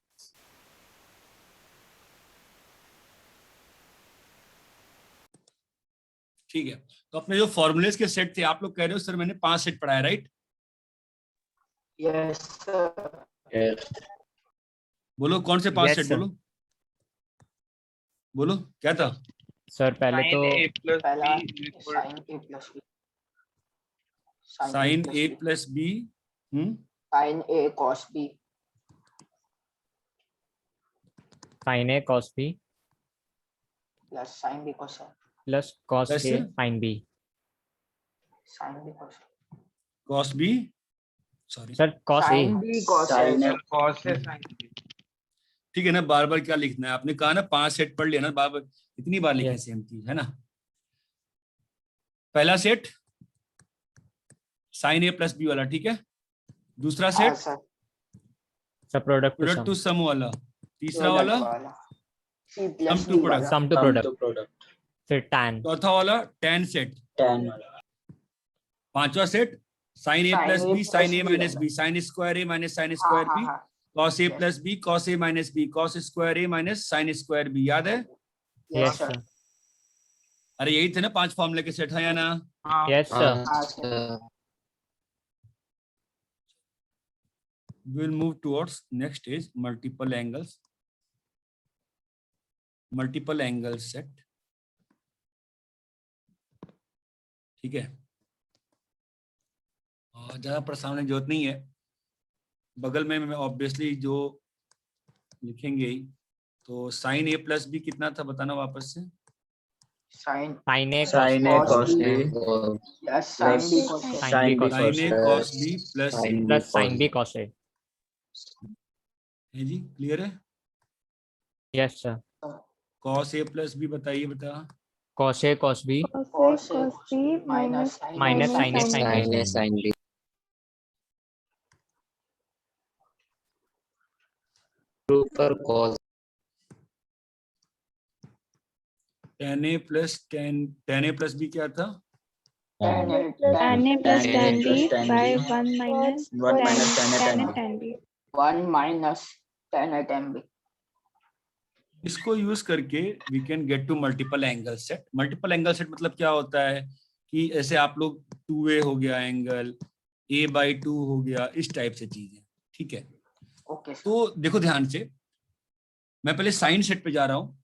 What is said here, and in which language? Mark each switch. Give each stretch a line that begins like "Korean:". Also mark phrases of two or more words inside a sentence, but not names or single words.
Hindi: ठीक है, तो अपने जो फॉर्मूलेस के सेट थे, आप लोग कह रहे हो सर मैंने 5 सेट पढ़ाया, राइट?
English: yes sir. Yes.
Hindi: बोलो कौन से 5
English: Yes,
Hindi: सेट?
English: sir.
Hindi: बोलो बोलो क्या था? सर पहले तो
English: sin a plus
Hindi: पहला
English: b is equal sine a plus b, sine a plus b, sine a cos b sin a cos b plus sine b cos plus cos a
Hindi: कैसे?
English: sin b। sine b cos cos b, sorry सर cos a sine b cos cos a sin b.
Hindi: ठीक है ना, बार बार क्या लिखना है? आपने कहा ना 5 सेट पढ़ लिया ना, बार बार इतनी बार लिखे
English: Yes.
Hindi: सेम चीज है ना। पहला सेट
English: sine a plus b
Hindi: वाला, ठीक है। दूसरा सेट सर
English: sir product to product to सम
Hindi: सम वाला। तीसरा वाला सी
English: sum प्लस to product. sum to product. फिर tan
Hindi: चौथा वाला tan सेट। tan वाला।
English: पांचवा सेट sine a plus b sine a minus
Hindi: होगा।
English: b sine square a minus sine
Hindi: हाँ
English: स्क्वायर
Hindi: हाँ
English: बी
Hindi: हाँ
English: cos a Yes. plus b cos a minus b cos square a minus sine square b,
Hindi: याद है?
English: यस यस सर। सर,
Hindi: अरे यही थे ना 5 फॉर्मूले के सेट, है या ना? हाँ
English: yes sir. हाँ sir। sir. We will move towards next is multiple angles set.
Hindi: ठीक है, और ज्यादा परेशान होने की जरूरत नहीं है। बगल में मैं ऑब्वियसली जो लिखेंगे ही, तो
English: sine a plus b
Hindi: कितना था बताना वापस से।
English: साइन sine a Sin A कॉस cos B. A Or yes sine plus बी Sin cos A। साइन बी sin B कॉस sine a cos A. cos b plus sin B plus sine cos b cos a.
Hindi: है जी, क्लियर है?
English: yes sir. cos a plus b
Hindi: बताइए, बता।
English: cos a cos b cos A cos B minus minus sin A sin B। sin A sin B. ऊपर cos tan a plus b
Hindi: क्या था?
English: tan A tan A plus Tan A tan B plus tan by B. 1 minus 1 minus tan A tan tan A B. tan B। 1 minus tan A tan B. इसको use करके we can get to multiple angle set। multiple angle set
Hindi: मतलब क्या होता है कि ऐसे आप लोग 2a हो गया एंगल, a/2 हो गया, इस टाइप से चीजें, ठीक है?
English: okay sir.
Hindi: तो देखो ध्यान से, मैं पहले
English: sine set
Hindi: पे जा रहा हूं।